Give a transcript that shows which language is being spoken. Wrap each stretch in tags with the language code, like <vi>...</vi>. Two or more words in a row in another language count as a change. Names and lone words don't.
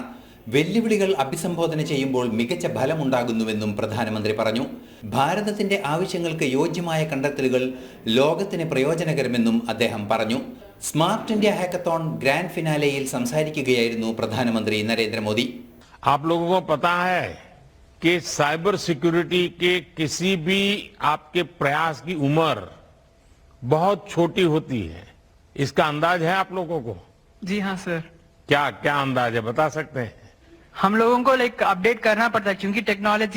<ml>വെല്ലുവിളികൾ അഭിസംബോധന ചെയ്യുമ്പോൾ മികച്ച ഫലമുണ്ടാകുന്നുവെന്നും പ്രധാനമന്ത്രി പറഞ്ഞു. ഭാരതത്തിന്റെ ആവശ്യങ്ങൾക്ക് യോജ്യമായ കണ്ടെത്തലുകൾ ലോകത്തിന് പ്രയോജനകരമെന്നും അദ്ദേഹം പറഞ്ഞു. സ്മാർട്ട് ഇന്ത്യ ഹാക്കത്തോൺ ഗ്രാൻഡ് ഫിനാലെയിൽ സംസാരിക്കുകയായിരുന്നു പ്രധാനമന്ത്രി നരേന്ദ്രമോദി.</ml> <hi>आप लोगों को पता है कि</hi> <en>cyber security</en> <hi>के किसी भी आपके प्रयास की उम्र बहुत छोटी होती है. इसका अंदाज है आप लोगों को? जी हाँ सर. क्या क्या अंदाज है, बता सकते हैं? हम लोगों को अपडेट करना पड़ता है क्योंकि टेक्नोलॉजी</hi>